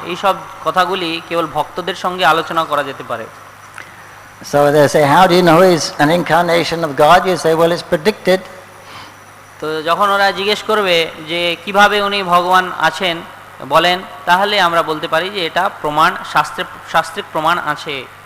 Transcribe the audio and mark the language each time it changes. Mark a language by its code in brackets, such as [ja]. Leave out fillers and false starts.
[bn] এই সব কথাগুলি কেবল ভক্তদের সঙ্গে আলোচনা করা যেতে পারে। [en] So they say, how do you know he's an incarnation of God? You say, well, it's predicted. [bn] তো যখন ওরা জিজ্ঞেস করবে যে কিভাবে উনি ভগবান আছেন বলেন, তাহলে আমরা বলতে পারি যে এটা প্রমাণ, শাস্ত্রিক প্রমাণ আছে।